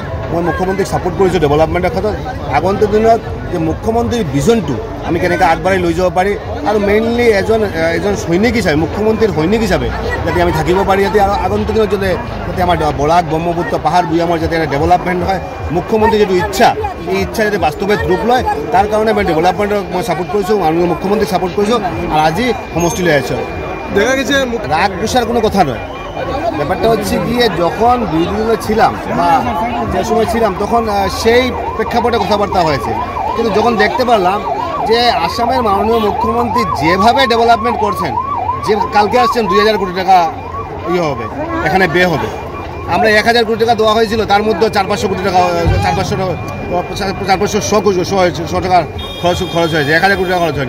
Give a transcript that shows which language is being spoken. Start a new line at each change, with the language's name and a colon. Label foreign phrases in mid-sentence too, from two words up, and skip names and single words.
Assamese: মই মুখ্যমন্ত্ৰীক ছাপোৰ্ট কৰিছোঁ ডেভেলপমেণ্টৰ ক্ষেত্ৰত। আগন্তুক দিনত যে মুখ্যমন্ত্ৰীৰ ভিজনটো আমি কেনেকৈ আগবাঢ়ি লৈ যাব পাৰি, আৰু মেইনলি এজন সৈনিক হিচাপে, মুখ্যমন্ত্ৰীৰ সৈনিক হিচাপে যাতে আমি থাকিব পাৰি, যাতে আৰু আগন্তুক দিনত যাতে আমাৰ বৰাক ব্ৰহ্মপুত্ৰ পাহাৰ ভৈয়ামৰ যাতে ডেভেলপমেণ্ট হয়, মুখ্যমন্ত্ৰীৰ যিটো ইচ্ছা এই ইচ্ছা যাতে বাস্তৱত ৰূপ লয়, তাৰ কাৰণে মই ডেভেলপমেণ্টক মই ছাপোৰ্ট কৰিছোঁ, মাননীয় মুখ্যমন্ত্ৰীক ছাপোৰ্ট কৰিছোঁ, আৰু আজি সমষ্টিলৈ আহিছোঁ।
Bangla: দেখা গেছে রাগ পোষার কোনো কথা নয়, ব্যাপারটা হচ্ছে গিয়ে যখন বিরোধী দলে ছিলাম বা যে সময় ছিলাম তখন সেই প্রেক্ষাপটে কথাবার্তা হয়েছে, কিন্তু যখন দেখতে পারলাম যে আসামের মাননীয় মুখ্যমন্ত্রী যেভাবে ডেভেলপমেন্ট করছেন, যে কালকে আসছেন 2000 কোটি টাকা হবে এখানে ব্যয় হবে, আমরা 1000 কোটি টাকা দেওয়া হয়েছিল, তার মধ্যে 400-500 কোটি টাকা 400-100 টাকার খরচ হয়েছে, 1000 কোটি টাকা খরচ হয়নি।